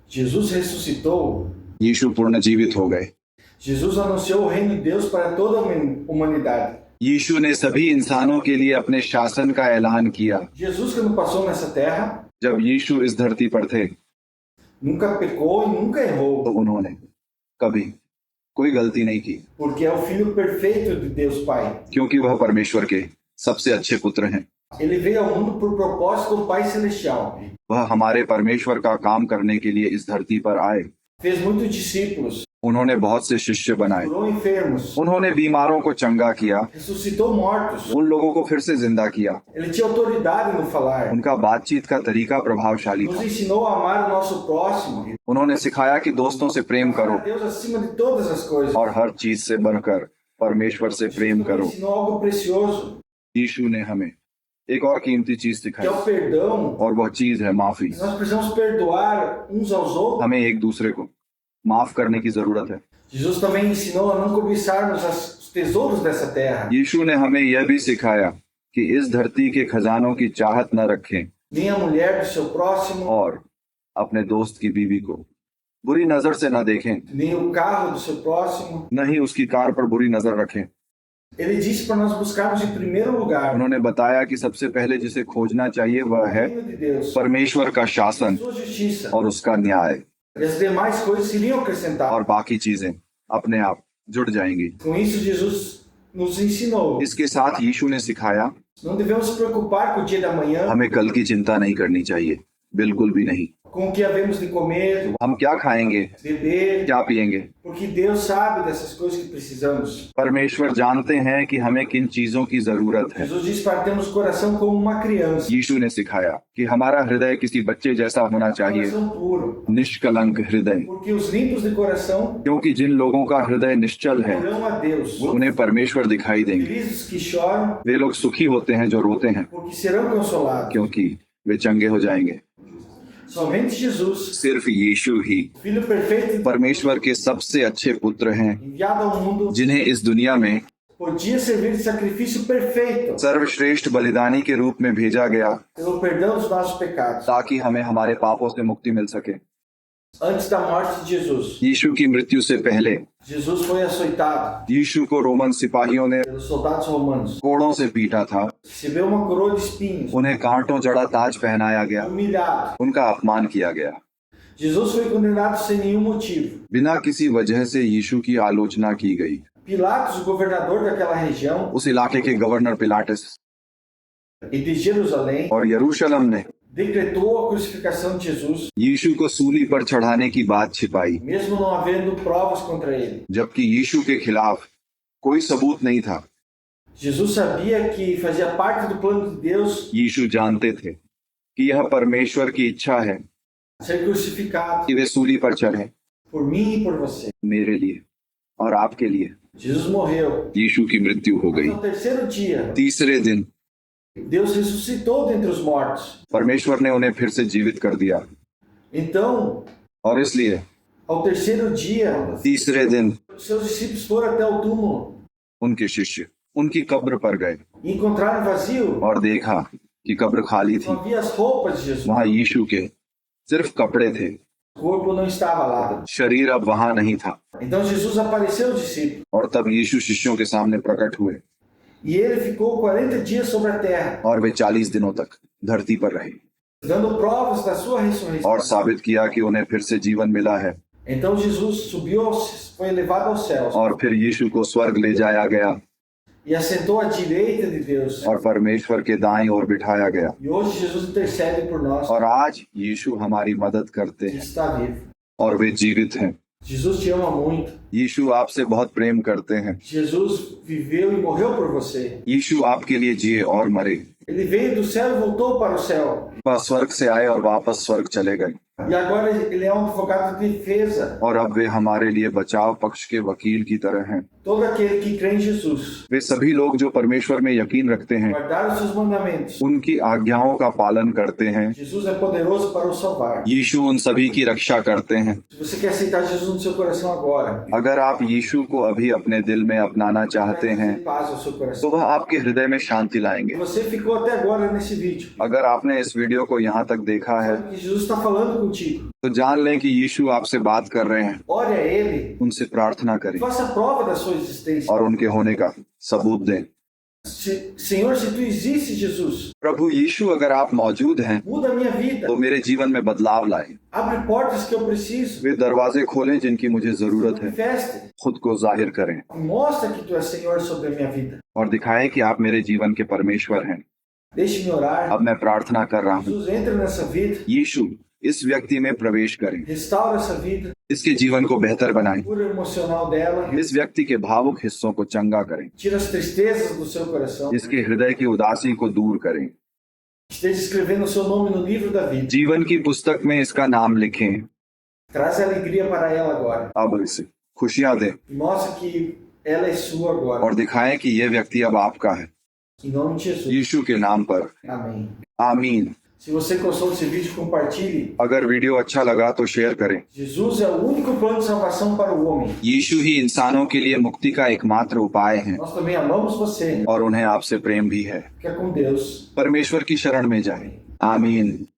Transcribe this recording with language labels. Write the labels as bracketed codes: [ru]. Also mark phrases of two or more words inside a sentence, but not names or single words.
[pt] Jesus ressuscitou. [hi] यीशु पुनर्जीवित हो गए। [pt] Jesus anunciou o reino de Deus para toda a humanidade. [hi] यीशु ने सभी इंसानों के लिए अपने शासन का ऐलान किया। [pt] Jesus, quando passou nessa terra, [hi] जब यीशु इस धरती पर थे [pt] nunca pecou e nunca errou, [hi] तो उन्होंने कभी कोई गलती नहीं की, [pt] porque é o Filho perfeito de Deus Pai. [hi] क्योंकि वह परमेश्वर के सबसे अच्छे पुत्र हैं। [pt] Ele veio ao mundo por propósito do Pai Celestial. [hi] वह हमारे परमेश्वर का काम करने के लिए इस धरती पर आए। [pt] Fez muitos discípulos, [hi] उन्होंने बहुत से शिष्य बनाए। [pt] curou enfermos, [hi] उन्होंने बीमारों को चंगा किया, [pt] ressuscitou mortos. [hi] उन लोगों को फिर से जिंदा किया। [pt] Ele tinha autoridade no falar. [hi] उनका बातचीत का तरीका प्रभावशाली [pt] Nos [hi] था। [pt] ensinou a amar o nosso próximo, [hi] उन्होंने सिखाया कि दोस्तों से प्रेम [pt] a [hi] करो [pt] Deus acima de todas as coisas. [hi] और हर चीज से बढ़कर परमेश्वर से प्रेम [pt] Nos [hi] करो। [pt] ensinou algo precioso, [hi] यीशु ने हमें एक और कीमती चीज [pt] que [hi] सिखाई [pt] é o perdão. [hi] और वह चीज है माफी। [pt] Nós precisamos perdoar uns aos outros. [hi] हमें एक दूसरे को माफ करने की जरूरत है। [pt] Jesus também ensinou a não cobiçarmos os tesouros dessa terra, [hi] यीशु ने हमें यह भी सिखाया कि इस धरती के खजानों की चाहत न रखें [pt] nem a mulher do seu próximo, [hi] और अपने दोस्त की बीवी को बुरी नजर से न देखें, [pt] nem o carro do seu próximo. [hi] न ही उसकी कार पर बुरी नजर रखें। [pt] Ele disse para nós buscarmos em primeiro lugar [hi] उन्होंने बताया कि सबसे पहले जिसे खोजना चाहिए वह [pt] o [hi] है [pt] reino de Deus, [hi] परमेश्वर का शासन [pt] sua justiça, [hi] और उसका न्याय, [pt] e as demais coisas seriam [hi] और [pt] acrescentadas. [hi] बाकी चीजें अपने आप जुड़ जाएंगी। [pt] Com isso, Jesus nos ensinou. [hi] इसके साथ यीशु ने सिखाया [pt] Não devemos nos preocupar com o dia da manhã, [hi] हमें कल की चिंता नहीं करनी चाहिए, बिल्कुल भी नहीं। [pt] com o que havemos de comer, [hi] हम क्या खाएंगे, [pt] beber, [hi] क्या पिएंगे। [pt] porque Deus sabe dessas coisas que precisamos. [hi] परमेश्वर जानते हैं कि हमें किन चीजों की जरूरत है। [pt] Jesus disse para termos coração como uma criança, [hi] यीशु ने सिखाया कि हमारा हृदय किसी बच्चे जैसा होना चाहिए, [pt] coração puro, [hi] निष्कलंक हृदय, [pt] porque os limpos de coração [hi] क्योंकि जिन लोगों का हृदय निश्चल है [pt] verão a Deus. [hi] उन्हें परमेश्वर दिखाई देंगे। [pt] Felizes que choram, [hi] वे लोग सुखी होते हैं जो रोते हैं, [pt] porque serão consolados. [hi] क्योंकि वे चंगे हो जाएंगे। [pt] Somente Jesus, [hi] सिर्फ यीशु ही [pt] Filho perfeito de [hi] परमेश्वर के सबसे अच्छे पुत्र हैं, [pt] enviado ao mundo, [hi] जिन्हें इस दुनिया में [pt] podia servir de sacrifício perfeito [hi] सर्वश्रेष्ठ बलिदानी के रूप में भेजा गया [pt] pelo perdão dos nossos pecados. [hi] ताकि हमें हमारे पापों से मुक्ति मिल सके। [pt] Antes da morte de Jesus, [hi] यीशु की मृत्यु से पहले [pt] Jesus foi açoitado [hi] यीशु को रोमन सिपाहियों ने [pt] pelos soldados romanos, [hi] कोड़ों से पीटा था, [pt] recebeu uma coroa de espinhos, [hi] उन्हें कांटों जड़ा ताज पहनाया गया, [pt] humilhado. [hi] उनका अपमान किया गया। [pt] Jesus foi condenado sem nenhum motivo. [hi] बिना किसी वजह से यीशु की आलोचना की गई। [pt] Pilatos, o governador daquela região [hi] उस इलाके के गवर्नर पिलाटस [pt] e de Jerusalém, [hi] और यरूशलेम ने [pt] decretou a crucificação de Jesus, [hi] यीशु को सूली पर चढ़ाने की बात छिपाई, [pt] mesmo não havendo provas contra ele. [hi] जबकि यीशु के खिलाफ कोई सबूत नहीं था। [pt] Jesus sabia que fazia parte do plano de Deus [hi] यीशु जानते थे कि यह परमेश्वर की इच्छा है [pt] ser crucificado [hi] कि वे सूली पर चढ़े, [pt] por mim e por você. [hi] मेरे लिए और आपके लिए। [pt] Jesus morreu. [hi] यीशु की मृत्यु हो गई। [pt] No terceiro dia, [hi] तीसरे दिन [pt] Deus ressuscitou dentre os mortos. [hi] परमेश्वर ने उन्हें फिर से जीवित कर दिया [pt] Então, [hi] और इसलिए [pt] ao terceiro dia, [hi] तीसरे दिन [pt] seus discípulos foram até o túmulo [hi] उनके शिष्य उनकी कब्र पर गए [pt] e encontraram vazio. [hi] और देखा कि कब्र खाली थी। [pt] Não havia as roupas de Jesus. [hi] वहां यीशु के सिर्फ कपड़े थे, [pt] O corpo não estava lá. [hi] शरीर अब वहां नहीं था। [pt] Então Jesus apareceu aos discípulos [hi] और तब यीशु शिष्यों के सामने प्रकट हुए [pt] e ele ficou 40 dias sobre a terra, [hi] और वे 40 दिनों तक धरती पर रहे [pt] dando provas da sua [hi] और [pt] ressurreição. [hi] साबित किया कि उन्हें फिर से जीवन मिला है। [pt] Então Jesus subiu, foi elevado aos céus [hi] और फिर यीशु को स्वर्ग ले जाया गया [pt] e assentou à direita de Deus. [hi] और परमेश्वर के दाईं ओर बिठाया गया। [pt] E hoje Jesus intercede por nós, [hi] और आज यीशु हमारी मदद करते [pt] que [hi] हैं [pt] está vivo. [hi] और वे जीवित हैं। [pt] Jesus te ama muito. [hi] यीशु आपसे बहुत प्रेम करते हैं। [pt] Jesus viveu e morreu por você. [hi] यीशु आपके लिए जिए और मरे। [pt] Ele veio do céu e voltou para o céu. [hi] वह स्वर्ग से आए और वापस स्वर्ग चले गए [pt] E agora ele é um advogado de defesa. [hi] और अब वे हमारे लिए बचाव पक्ष के वकील की तरह हैं। [pt] Todo aquele que crê em Jesus, [hi] वे सभी लोग जो परमेश्वर में यकीन रखते हैं, [pt] guardar os seus mandamentos. [hi] उनकी आज्ञाओं का पालन करते हैं। [pt] Jesus é poderoso para o salvar. [hi] यीशु उन सभी की रक्षा करते हैं। [pt] Se você quer aceitar Jesus no seu coração agora, [hi] अगर आप यीशु को अभी अपने दिल में अपनाना चाहते हैं [pt] trazer paz ao seu [hi] तो [pt] coração. [hi] वह आपके हृदय में शांति लाएंगे। [pt] Você ficou até agora nesse vídeo. [hi] अगर आपने इस वीडियो को यहाँ तक देखा है [pt] Que Jesus está falando contigo. [hi] तो जान लें कि यीशु आपसे बात कर रहे हैं। [pt] Ore a Ele, [hi] उनसे प्रार्थना करें [pt] faça prova da sua existência. [hi] और उनके होने का सबूत दें। [pt] Senhor, se tu existe, Jesus, [hi] प्रभु यीशु, अगर आप मौजूद हैं [pt] muda a minha vida. [hi] तो मेरे जीवन में बदलाव लाएं। [pt] Abre portas que eu preciso. [hi] वे दरवाजे खोलें जिनकी मुझे जरूरत है। [pt] Manifeste. [hi] खुद को जाहिर करें [pt] Mostra que tu és Senhor sobre a minha vida. [hi] और दिखाएं कि आप मेरे जीवन के परमेश्वर हैं। [pt] Deixe-me orar. [hi] अब मैं प्रार्थना कर रहा हूँ। [pt] Jesus, entra nessa vida. [hi] यीशु, इस व्यक्ति में प्रवेश करें, [pt] Restaura essa vida. [hi] इसके जीवन को बेहतर बनाएं, [pt] Cura emocional dela. [hi] इस व्यक्ति के भावुक हिस्सों को चंगा करें, [pt] Tira as tristezas do seu coração. [hi] इसके हृदय की उदासी को दूर करें। [pt] Esteja escrevendo o seu nome no livro da vida. [hi] जीवन की पुस्तक में इसका नाम लिखें। [pt] Traz alegria para ela agora. [hi] अब इसे खुशियां दें [pt] E mostra que ela é sua agora. [hi] और दिखाएं कि ये व्यक्ति अब आपका है। [pt] Em nome de Jesus. [hi] यीशु के नाम पर [pt] Amém. [hi] आमीन। [pt] Se você gostou desse vídeo, compartilhe. [hi] अगर वीडियो अच्छा लगा तो शेयर करें। [pt] Jesus é o único plano de salvação para o homem. [hi] यीशु ही इंसानों के लिए मुक्ति का एकमात्र उपाय है [pt] Nós também amamos você. [hi] और उन्हें आपसे प्रेम भी है। [pt] Fica com Deus. [hi] परमेश्वर की शरण में जाएं। आमीन।